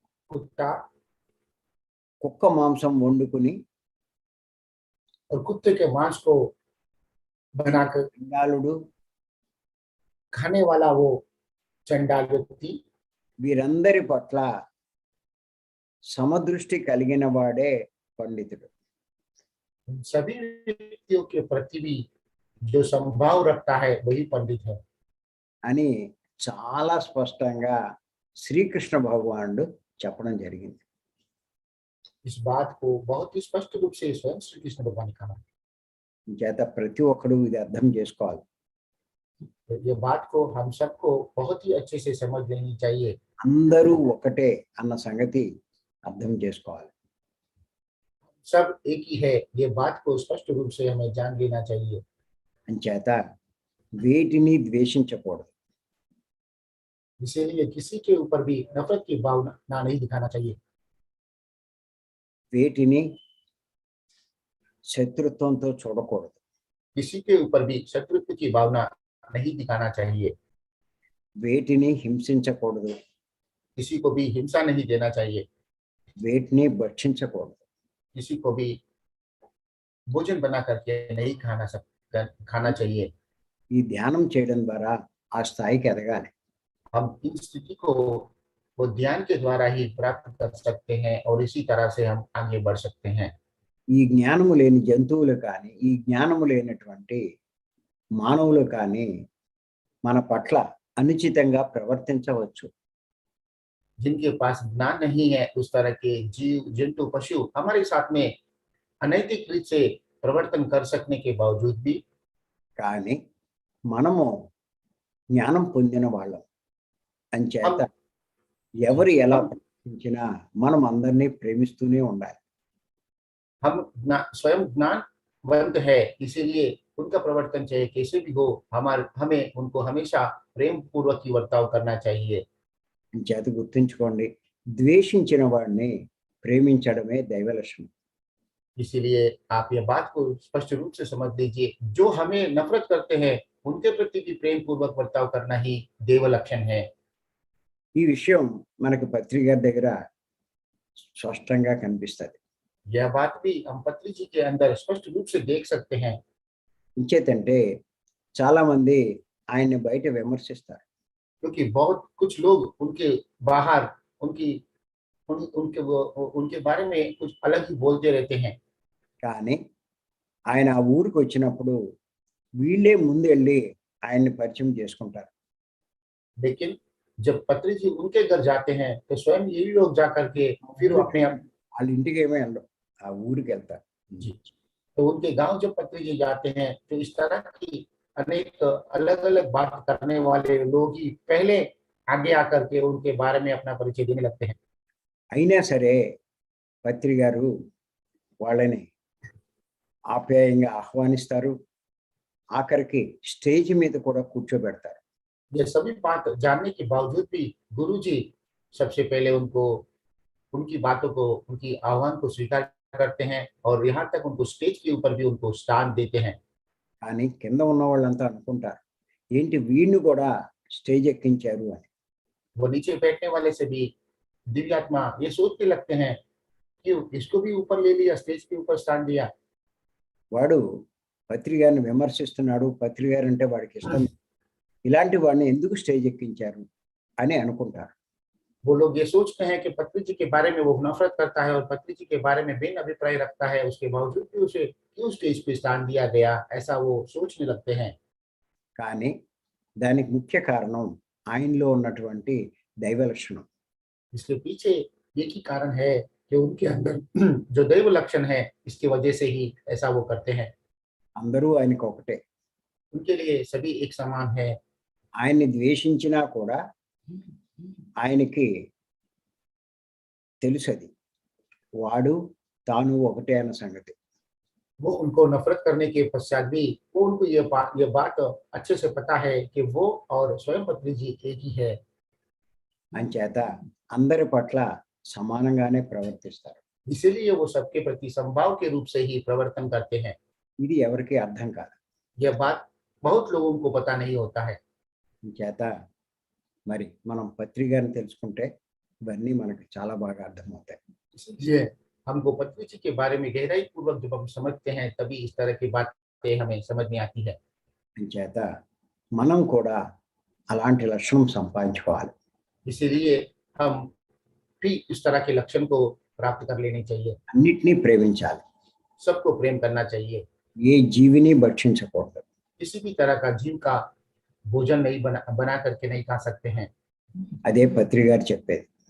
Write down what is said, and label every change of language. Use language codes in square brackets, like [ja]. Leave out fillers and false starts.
[hi] कुत्ता [te] కుక్క మాంసం వండుకుని [hi] और कुत्ते के मांस को बनाकर [te] చండాలుడు, [hi] खाने वाला वो चंडाल व्यक्ति, [te] వీరందరి పట్ల సమదృష్టి కలిగిన వాడే పండితుడు. [hi] उन सभी व्यक्तियों के प्रति भी जो संभाव रखता है वही पंडित है [te] అని చాలా స్పష్టంగా శ్రీకృష్ణ భగవానుడు చెప్పడం జరిగింది. [hi] इस बात को बहुत ही स्पष्ट रूप से स्वयं श्री कृष्ण भगवान ने कहा। [te] చేత ప్రతి ఒక్కడు ఇది అర్థం చేసుకోవాలి. [hi] तो ये बात को हम सबको बहुत ही अच्छे से समझ लेनी चाहिए। [te] అందరూ ఒకటే అన్న సంగతి అర్థం చేసుకోవాలి. [hi] सब एक ही है, ये बात को स्पष्ट रूप से हमें जान लेना चाहिए। [te] అంచేత వేటిని ద్వేషించకూడదు. [hi] इसीलिए किसी के ऊपर भी नफरत की भावना नहीं दिखाना चाहिए, [te] వేటిని శత్రుత్వంతో చూడకూడదు. [hi] किसी के ऊपर भी शत्रुत्व की भावना नहीं दिखाना चाहिए, [te] వేటిని హింసించకూడదు. [hi] किसी को भी हिंसा नहीं देना चाहिए, [te] వేటిని భక్షించకూడదు. [hi] किसी को भी भोजन बना करके नहीं खाना चाहिए। [te] ఈ ధ్యానం చేయడం ద్వారా ఆ స్థాయికి ఎదగాలి. [hi] हम इन स्थिति को वो ध्यान के द्वारा ही प्राप्त कर सकते हैं और इसी तरह से हम आगे बढ़ सकते हैं। [te] ఈ జ్ఞానము లేని జంతువులు కానీ, ఈ జ్ఞానము లేనటువంటి మానవులు కానీ మన పట్ల అనుచితంగా ప్రవర్తించవచ్చు. [hi] जिनके पास ज्ञान नहीं है उस तरह के जीव जंतु पशु हमारे साथ में अनैतिक रीत से प्रवर्तन कर सकने के बावजूद भी [te] కానీ మనము జ్ఞానం పొందిన వాళ్ళం అంచేత [hi] हम [te] ఎవరు ఎలా [hi] हम [te] ప్రవర్తించినా మనం అందరినీ ప్రేమిస్తూనే ఉండాలి. [hi] स्वयं ज्ञानवंत है, इसीलिए उनका प्रवर्तन चाहे कैसे भी हो हमें उनको हमेशा प्रेम पूर्वक ही वर्ताव करना चाहिए। [te] చేత గుర్తుంచుకోండి, ద్వేషించిన వాడిని ప్రేమించడమే దైవ లక్షణం. [hi] इसीलिए आप यह बात को स्पष्ट रूप से समझ लीजिए, जो हमें नफरत करते हैं उनके प्रति भी प्रेम पूर्वक वर्ताव करना ही देव लक्षण है। [te] ఈ విషయం మనకు పత్రిక గారి దగ్గర స్పష్టంగా కనిపిస్తుంది. [hi] यह बात भी हम पत्री जी के अंदर स्पष्ट रूप से देख सकते हैं। [te] ఇంచేతంటే చాలా మంది ఆయన్ని బయట విమర్శిస్తారు. [hi] क्योंकि बहुत कुछ लोग उनके बाहर उनकी उनके बारे में कुछ अलग ही बोलते रहते हैं। [te] కానీ ఆయన ఆ ఊరికి వచ్చినప్పుడు వీళ్ళే ముందు వెళ్ళి ఆయన్ని పరిచయం చేసుకుంటారు. [hi] लेकिन जब पत्री जी उनके घर जाते हैं तो स्वयं यही लोग जाकर के फिर अपने [te] వాళ్ళ ఇంటికి ఏమీ వెళ్ళరు, ఆ ఊరికి వెళ్తారు. [hi] जी तो उनके गांव जब पत्री जी जाते हैं तो इस तरह की अनेक अलग अलग बात करने वाले लोग ही पहले आगे आकर के उनके बारे में अपना परिचय देने लगते हैं। [te] అయినా సరే పత్రి గారు వాళ్ళని ఆప్యాయంగా ఆహ్వానిస్తారు. ఆఖరికి స్టేజ్ మీద కూడా కూర్చోబెడతారు. [hi] ये सभी बात जानने के बावजूद भी गुरुजी सबसे पहले उनको उनकी बातों को उनकी आह्वान को स्वीकार करते हैं और यहाँ तक उनको स्टेज के ऊपर भी उनको स्थान देते हैं। [te] కానీ కింద ఉన్న వాళ్ళంతా అనుకుంటారు, ఏంటి వీడిని కూడా స్టేజ్ ఎక్కించారు అని. [hi] वो नीचे बैठने वाले से भी दिव्यात्मा ये सोचने लगते हैं कि इसको भी ऊपर ले लिया, स्टेज के ऊपर स्थान दिया। [te] వాడు పత్రి గారిని విమర్శిస్తున్నాడు, పత్రి గారు అంటే వాడికి ఇష్టం, ఇలాంటి వాడిని ఎందుకు స్టేజ్ ఎక్కించారు అని అనుకుంటారు. [hi] वो लोग ये सोचते हैं कि पत्री जी के बारे में वो नफरत करता है और पत्री जी के बारे में भिन्न अभिप्राय रखता है, उसके बावजूद भी उसे क्यों स्टेज पे स्थान दिया गया, ऐसा वो सोचने लगते हैं। [te] కానీ దానికి ముఖ్య కారణం ఆయనలో ఉన్నటువంటి దైవ లక్షణం. [hi] इसके पीछे एक ही कारण है कि उनके अंदर जो दैव लक्षण है इसकी वजह से ही ऐसा वो करते हैं। [te] అందరూ ఆయనకు ఒకటే. [hi] उनके लिए सभी एक समान है। [te] ఆయన్ని ద్వేషించినా కూడా ఆయనకి తెలుసది, వాడు తాను ఒకటే అన్న సంగతి. [hi] वो उनको नफरत करने के पश्चात भी वो उनको ये बात अच्छे से पता है कि वो और स्वयं पत्री जी एक ही है। [te] అంచేత అందరి పట్ల సమానంగానే ప్రవర్తిస్తారు. [hi] इसीलिए वो सबके प्रति समभाव के रूप से ही प्रवर्तन करते हैं। [te] ఇది ఎవరికి అర్థం కాదు. [hi] यह बात बहुत लोगों को पता नहीं होता है। [te] అంచేత మరి మనం పత్రి గారిని తెలుసుకుంటే ఇవన్నీ మనకి చాలా బాగా అర్థమవుతాయి. [hi] इसलिए हमको पत्री जी के बारे में गहराई पूर्वक जब हम समझते हैं तभी इस तरह की बातें हमें समझ में आती है। [te] అంచేత మనం కూడా అలాంటి లక్షణం సంపాదించుకోవాలి. [hi] इसीलिए हम भी इस तरह के लक्षण को प्राप्त कर लेनी चाहिए। [te] అన్నిటినీ ప్రేమించాలి. [hi] सबको प्रेम करना चाहिए। [te] ఏ జీవిని భక్షించకూడదు. [hi] किसी भी तरह का जीव का भोजन नहीं बना करके नहीं खा सकते हैं। [te] అదే పత్రి గారు చెప్పేది.